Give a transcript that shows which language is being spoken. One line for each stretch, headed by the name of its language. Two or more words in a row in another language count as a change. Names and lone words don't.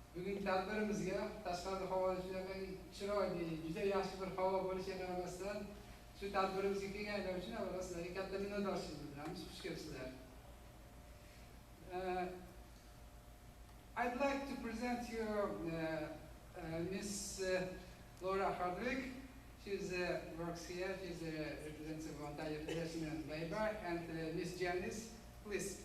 Uzbek: bugungi tadbirimizga tashqarida havo shunaqa chiroyli, juda yaxshi bir havo bo'lishiga qaramasdan shu tadbirimizga kelganlar uchun avvalo sizlarga katta minnatdorchilik bildiramiz. Xush kelibsizlar.
English: I'd like to present you Miss Laura Hardwick. She works here. She represents the Ontario Federation of Labour. And Miss Janice, please.